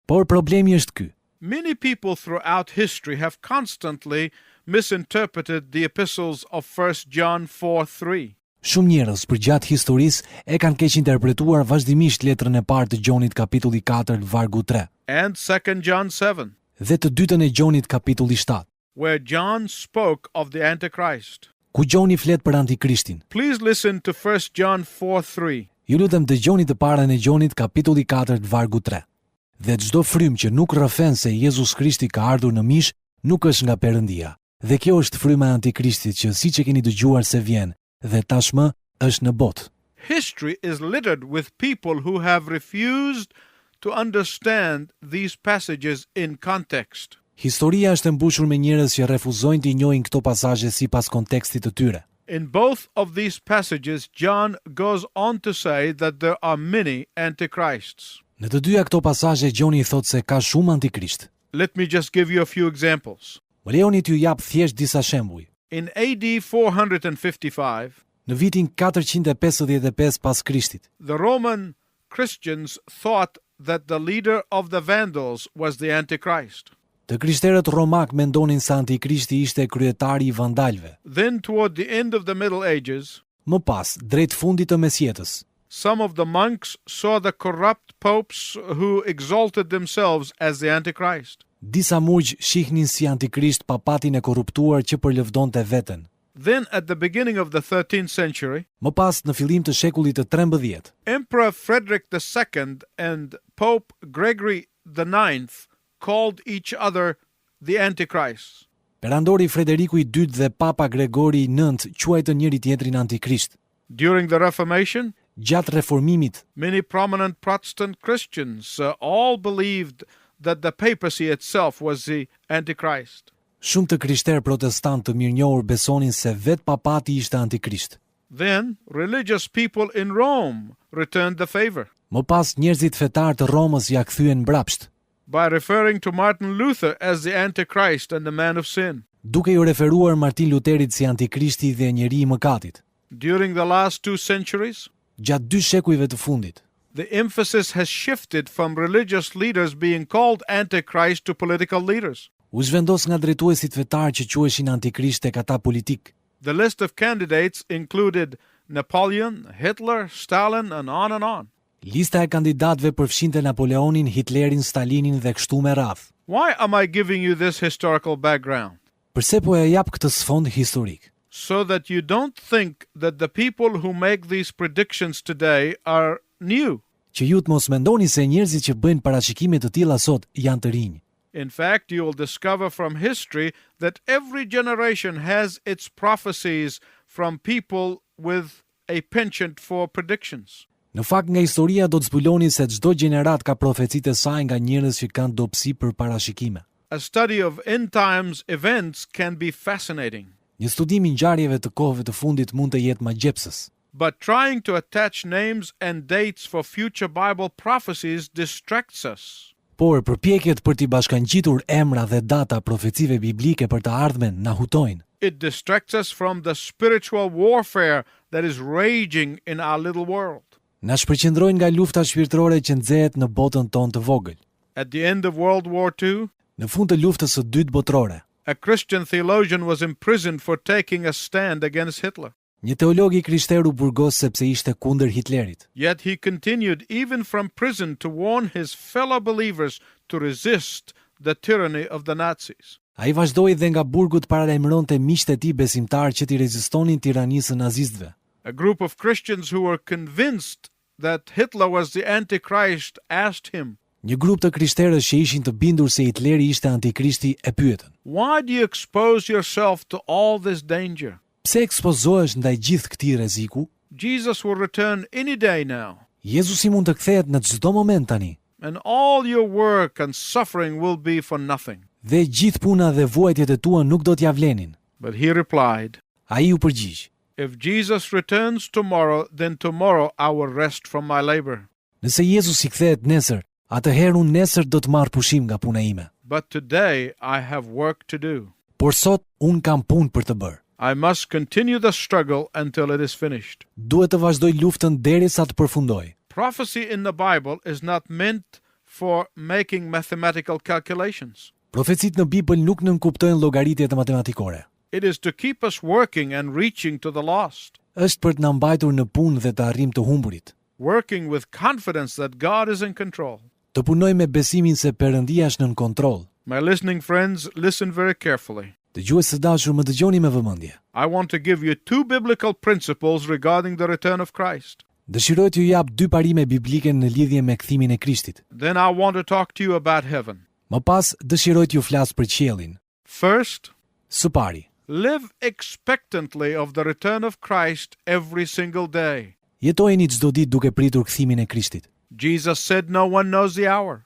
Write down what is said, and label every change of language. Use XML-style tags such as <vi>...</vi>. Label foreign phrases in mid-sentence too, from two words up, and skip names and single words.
<sq>Por problemi është ky.</sq> <en>Many people throughout history have constantly misinterpreted the epistles of 1 John 4:3.</en> <sq>Shumë njerëz përgjatë historisë e kanë keq interpretuar vazhdimisht letrën e parë të Gjonit kapitulli 4 vargu 3</sq> <en>and 2 John 7,</en> <sq>dhe të dytën e Gjonit kapitulli 7,</sq> <en>where John spoke of the Antichrist.</en> <sq>ku Gjoni flet për Antikrishtin.</sq> <en>Please listen to 1 John 4:3.</en> <sq>Ju lutem dëgjoni të parën e Gjonit kapitulli 4 vargu 3. Dhe çdo frymë që nuk rrëfen se Jezus Krishti ka ardhur në mish, nuk është nga Perëndia. Dhe kjo është fryma e Antikrishtit që siç e keni dëgjuar se vjen dhe tashmë është në botë.</sq> <en>History is littered with people who have refused to understand these passages in context.</en> <sq>Historia është e mbushur me njerëz që refuzojnë të njohin këto pasazhe sipas kontekstit të tyre.</sq> <en>In both of these passages, John goes on to say that there are many antichrists.</en> <sq>Në të dyja këto pasazhe Gjoni thotë se ka shumë antikrisht.</sq> <en>Let me just give you a few examples.</en> <sq>Më lejoni t'ju jap thjesht disa shembuj.</sq> <en>In AD 455,</en> <sq>Në vitin 455 pas Krishtit,</sq> <en>the Roman Christians thought that the leader of the Vandals was the Antichrist.</en> <sq>të krishterët romak mendonin se Antikrishti ishte kryetari i vandalëve.</sq> <en>Then, toward the end of the Middle Ages,</en> <sq>Më pas, drejt fundit të mesjetës,</sq> <en>some of the monks saw the corrupt popes who exalted themselves as the Antichrist.</en> <sq>disa murgj shihnin si Antikrisht papatin e korruptuar që përlëvdonte veten.</sq> <en>Then, at the beginning of the 13th century,</en> <sq>Më pas, në fillim të shekullit të 13,</sq> <en>Emperor Frederick II and Pope Gregory IX called each other the Antichrist.</en> <sq>perandori Frederiku i II dhe Papa Gregori IX quajtën njëri tjetrin Antikrisht.</sq> <en>During the Reformation,</en> <sq>Gjatë reformimit,</sq> <en>many prominent Protestant Christians all believed that the papacy itself was the Antichrist.</en> <sq>shumë të krishterë protestant të mirënjohur besonin se vetë papati ishte Antikrisht.</sq> <en>Then, religious people in Rome returned the favor</en> <sq>Më pas, njerëzit fetar të Romës ja kthyen mbrapsht,</sq> <en>by referring to Martin Luther as the Antichrist and the man of sin.</en> <sq>duke ju referuar Martin Luterit si Antikrishti dhe njeri i mëkatit.</sq> <en>During the last 2 centuries,</en> <sq>Gjatë 2 shekujve të fundit,</sq> <en>the emphasis has shifted from religious leaders being called Antichrist to political leaders.</en> <sq>u zhvendos nga drejtuesit fetar që quheshin Antikrisht tek ata politik.</sq> <en>The list of candidates included Napoleon, Hitler, Stalin, and on and on.</en> <sq>Lista e kandidatëve përfshinte Napoleonin, Hitlerin, Stalinin dhe kështu me radhë.</sq> <en>Why am I giving you this historical background?</en> <sq>Përse po ja jap këtë sfond historik?</sq> <en>So that you don't think that the people who make these predictions today are new.</en> <sq>Që ju të mos mendoni se njerëzit që bëjnë parashikime të tilla sot janë të rinj.</sq> <en>In fact, you will discover from history that every generation has its prophecies from people with a penchant for predictions.</en> <sq>Në fakt, nga historia do të zbuloni se çdo gjenerat ka profecitë e saj nga njerëz që kanë dobësi për parashikime.</sq> <en>A study of end times events can be fascinating,</en> <sq>Një studim i ngjarjeve të kohëve të fundit mund të jetë magjepsës,</sq> <en>but trying to attach names and dates for future Bible prophecies distracts us.</en> <sq>por përpjekjet për t'i bashkangjitur emra dhe data profecive biblike për të ardhmen na hutojnë.</sq> <en>It distracts us from the spiritual warfare that is raging in our little world.</en> <sq>Na shpërqendrojnë nga lufta shpirtërore që nxehet në botën tonë të vogël.</sq> <en>At the end of World War II,</en> <sq>Në fund të luftës së dytë botërore,</sq> <en>a Christian theologian was imprisoned for taking a stand against Hitler.</en> <sq>një teolog i krishterë u burgos sepse ishte kundër Hitlerit.</sq> <en>Yet he continued even from prison to warn his fellow believers to resist the tyranny of the Nazis.</en> <sq>Ai vazhdoi dhe nga burgu të paralajmëronte miqtë e tij besimtar që t'i rezistonin tiranisë së nazistëve.</sq> <en>A group of Christians who were convinced that Hitler was the Antichrist asked him,</en> <sq>Një grup të krishterësh që ishin të bindur se Hitleri ishte Antikrishti e pyetën:</sq> <en>"Why do you expose yourself to all this danger?</en> <sq>Pse ekspozohesh ndaj gjithë këtij rreziku?</sq> <en>Jesus will return any day now,</en> <sq>Jezusi mund të kthehet në çdo moment tani,</sq> <en>and all your work and suffering will be for nothing."</en> <sq>dhe gjithë puna dhe vuajtjet e tua nuk do t'ja vlenin.</sq> <en>But he replied,</en> <sq>Ai u përgjigj:</sq> <en>"If Jesus returns tomorrow, then tomorrow I will rest from my labor.</en> <sq>Nëse Jezusi kthehet nesër, atëherë unë nesër do të marr pushim nga puna ime.</sq> <en>But today I have work to do.</en> <sq>Por sot unë kam punë për të bërë.</sq> <en>I must continue the struggle until it is finished."</en> <sq>Duhet të vazhdoj luftën derisa të përfundoj.</sq> <en>Prophecy in the Bible is not meant for making mathematical calculations.</en> <sq>Profecitë në Bibël nuk nënkuptojnë llogaritjet matematikore.</sq> <en>It is to keep us working and reaching to the lost,</en> <sq>Është për të na mbajtur në punë dhe të arrijmë të humburit.</sq> <en>working with confidence that God is in control.</en> <sq>Të punojmë me besimin se Perëndia është nën kontroll.</sq> <en>My listening friends, listen very carefully.</en> <sq>Dëgjues të dashur, më dëgjoni me vëmendje.</sq> <en>I want to give you two biblical principles regarding the return of Christ.</en> <sq>Dëshiroj t'ju jap dy parime biblike në lidhje me kthimin e Krishtit.</sq> <en>Then I want to talk to you about heaven.</en> <sq>Më pas, dëshiroj t'ju flas për qiellin.</sq> <en>First,</en> <sq>Së pari,</sq> <en>live expectantly of the return of Christ every single day.</en> <sq>jetojeni çdo ditë duke pritur kthimin e Krishtit.</sq> <en>Jesus said no one knows the hour.</en>